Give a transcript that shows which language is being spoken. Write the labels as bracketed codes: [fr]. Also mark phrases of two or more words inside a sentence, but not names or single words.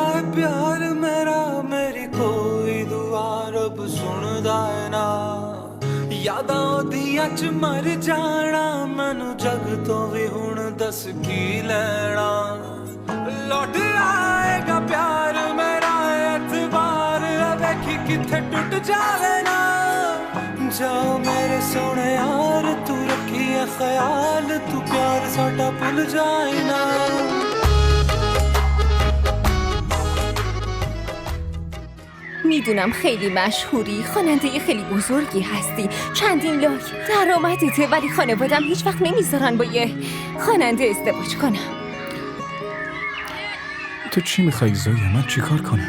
[pa] ਪਿਆਰ ਮੇਰਾ ਮੇਰੀ ਕੋਈ ਦੁਆ ਰੱਬ ਸੁਣਦਾ ਹੈ ਨਾ ਯਾਦਾਂ ਓਦੀਆਂ ਚ ਮਰ ਜਾਣਾ ਮੈਨੂੰ ਜੱਗ ਤੋਂ ਭੀ ਹੁਣ ਦੱਸ ਕੀ ਲੈਣਾ [hi] लौट आएगा प्यार मेरा [pa] ਏਤਬਾਰ ਵੇਖੀ ਕਿੱਥੇ ਟੁੱਟ ਜਾਵੇ ਨਾ ਜਾਓ ਮੇਰੇ ਸੋਹਣੇ ਯਾਰ ਤੂੰ ਰੱਖੀ ਹੈ ਖ਼ਿਆਲ ਤੂੰ ਪਿਆਰ ਸਾਡਾ ਭੁੱਲ ਜਾਏ ਨਾ [fa] میدونم خیلی مشهوری، خواننده خیلی بزرگی هستی، چندین لاک درآمدته، ولی خانوادم هیچ وقت نمیذارن با یه خواننده ازدواج کنم. تو چی میخوای زویا؟ من چی کار کنم؟